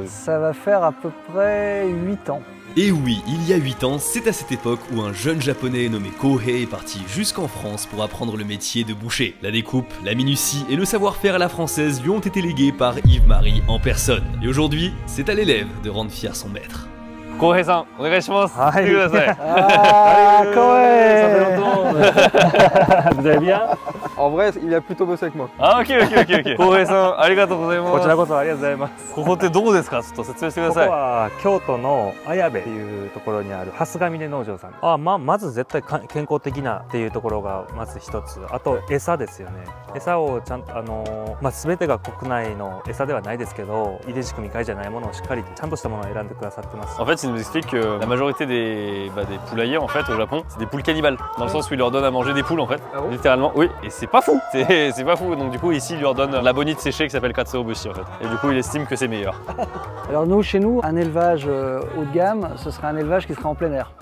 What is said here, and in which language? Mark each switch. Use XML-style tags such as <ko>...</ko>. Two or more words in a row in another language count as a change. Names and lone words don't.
<fr>Ça va faire à peu près 8 ans. Et oui, il y a 8 ans, c'est à cette époque où un jeune japonais nommé Kohei est parti jusqu'en France pour apprendre le métier de boucher. La découpe, la minutie et le savoir-faire à la française lui ont été légués par Yves-Marie en personne. Et aujourd'hui, c'est à l'élève de rendre fier son maître.</fr> <ja>Kohei-san, onegaishimasu.</ja> <fr>Ah, Kohei. Ça fait longtemps. Vous allez bien? En vrai, il a plutôt bossé avec moi. Ah, ok.</fr> <ja>Kohei-san, ありがとうございます. こちらこそありがとうございます。ここってどこですか？ちょっと説明してくだここさい。は京都の綾部っていうところにある蓮ヶ峰農場さん。まず絶対健康的なっていうところがまず一つ。あと餌ですよね。餌をちゃんと全てが国内の餌ではないですけど、遺伝子組み換えじゃないものをしっかりちゃんとしたものを選んでくださってます。</ja> <fr>En fait, il nous explique que la majorité des poulaillers en fait au Japon, c'est des poules cannibales. Dans le sens où ils leur donnent à manger des poules en fait. Ah bon? Littéralement, oui. Et c'est pas fou. C'est pas fou. Donc du coup, ici, il leur donne la bonite séchée qui s'appelle Katsuobushi en fait. Et du coup, il estime que c'est meilleur. Alors nous, chez nous, un élevage haut de gamme, ce serait un élevage qui serait en plein air.</fr>